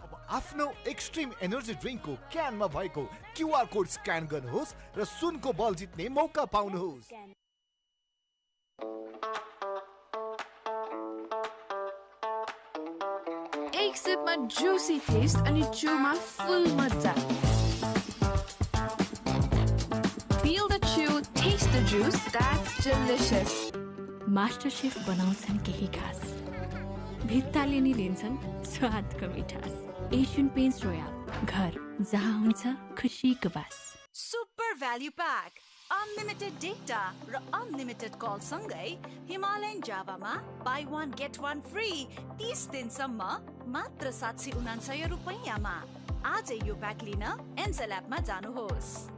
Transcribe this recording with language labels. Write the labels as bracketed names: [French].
[Nepali] आफ्नो extreme energy ड्रिङ्कको क्यानमा भएको QR code scan गर्नुहोस् र सुनको बल जित्ने मौका पाउनुहोस्. एक सिपमा [English] juicy taste [Nepali] अनि chewमा full मजा. [English] Feel the chew, taste the juice, that's delicious. [Nepali] Master chef बनाउँछन् केही खास. भित्ताले नि दिन्छन् स्वादको मिठास. Asian Paints Royal, घर जहाँ हुन्छ खुसीको बास. [English] Super value pack. Unlimited data र unlimited call सँगै Himalayan Java-मा buy one get one free [Nepali] 30 दिनसम्म मात्र 799 रुपैयाँमा. आजै यो प्याक लिन एन्सेल एपमा जानुहोस्.